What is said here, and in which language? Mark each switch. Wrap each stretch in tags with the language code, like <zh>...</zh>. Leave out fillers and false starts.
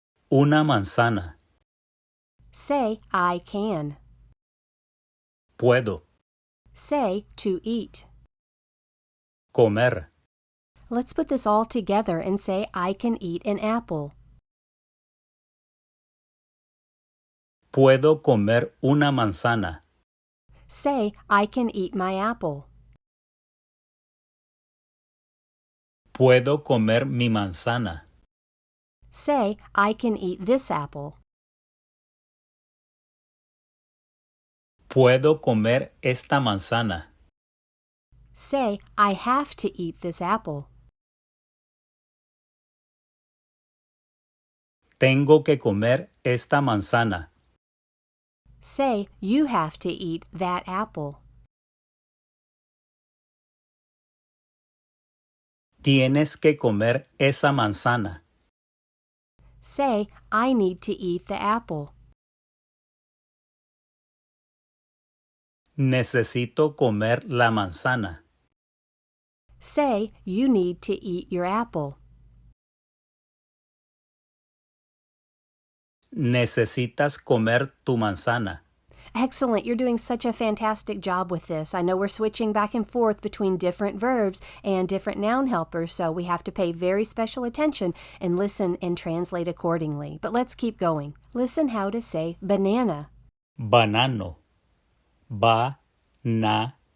<es>Una manzana.</es> <en>Say I can.</en> <es>Puedo.</es> <en>Say to eat.</en> <es>Comer.</es> <en>Let's put this all together and say I can eat an apple.</en> <es>Puedo comer una manzana.</es> <en>Say I can eat my apple.</en> <es>Puedo comer mi manzana.</es> <en>Say I can eat this apple.</en> <es>Puedo comer esta manzana.</es> <en>Say I have to eat this apple.</en> <es>Tengo que comer esta manzana.</es> <en>Say you have to eat that apple.</en> <es>Tienes que comer esa manzana.</es> <en>Say I need to eat the apple.</en> <es>Necesito comer la manzana.</es> <en>Say you need to eat your apple.</en> <es>Necesitas comer tu manzana.</es> <en>Excellent. You're doing such a fantastic job with this. I know we're switching back and forth between different verbs and different noun helpers, so we have to pay very special attention and listen and translate accordingly. But let's keep going. Listen how to say banana.</en> <es>Banano. Ba-na-no.</es>